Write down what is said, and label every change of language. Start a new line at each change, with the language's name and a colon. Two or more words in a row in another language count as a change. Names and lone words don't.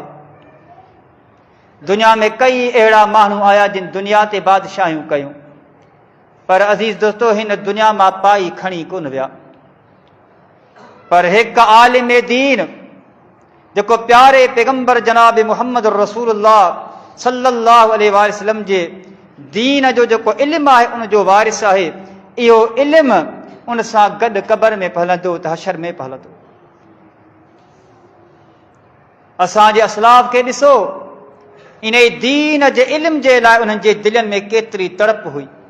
Sindhi: दुनिया में कई अहिड़ा माण्हू आया जिन दुनिया ते बादशाहियूं कयूं, पर अज़ीज़ दोस्तो हिन दुनिया मां पाई खणी कोन विया। पर हिकु आलिम दीन जेको प्यारे पैगंबर जनाब मुहम्मद
Arabic: رسول الله صلى الله عليه وسلم
Sindhi: जे दीन जो जेको इल्मु आहे उन जो वारिस आहे, इहो इल्मु उन सां गॾु क़बर में हलंदो त हशर में हलंदो। असांजे असलाफ खे ॾिसो, इन दीन जे इल्म जे लाइ उन्हनि जे दिलनि में केतिरी तड़प हुई।